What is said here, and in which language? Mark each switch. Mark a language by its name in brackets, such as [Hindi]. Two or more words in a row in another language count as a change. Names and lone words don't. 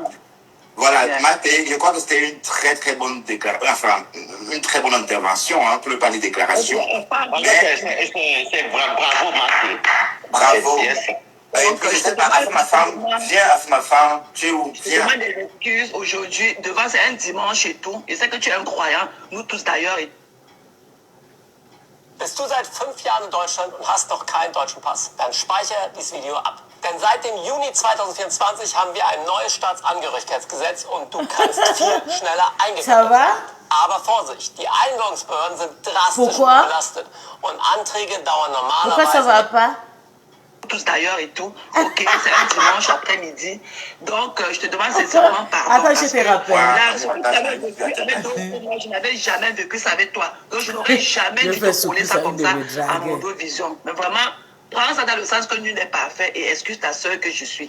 [French] Voilà, Mathé, je crois que c'était une très très bonne déclaration, enfin, une très bonne intervention, hein, pour ne pas dire déclaration. C'est bravo, Mathé. Bravo. Et puis, je sais pas, ma femme, viens, ma femme, tu es où? Je demande des excuses aujourd'hui, devant c'est un dimanche et tout. Je sais que tu es un croyant, nous tous d'ailleurs. [German] Bist du seit 5 Jahren in Deutschland und hast noch keinen deutschen Pass? Dann speichere dieses Video ab. Denn seit dem Juni 2024 haben wir ein neues Staatsangehörigkeitsgesetz und du kannst viel schneller eingegangen werden. Aber Vorsicht, die Einbürgerungsbehörden sind drastisch belastet und Anträge dauern normalerweise... [French] Tous d'ailleurs et tout. Ok, c'est un dimanche après-midi. Donc, je te demande sincèrement pardon. Attends, je te rappelle. Moi, je n'avais jamais vécu ça avec toi. Donc, je n'aurais jamais dû te coller ça comme ça à mon dos vision. Mais vraiment, prends ça dans le sens que nul n'est parfait et excuse ta soeur que je suis.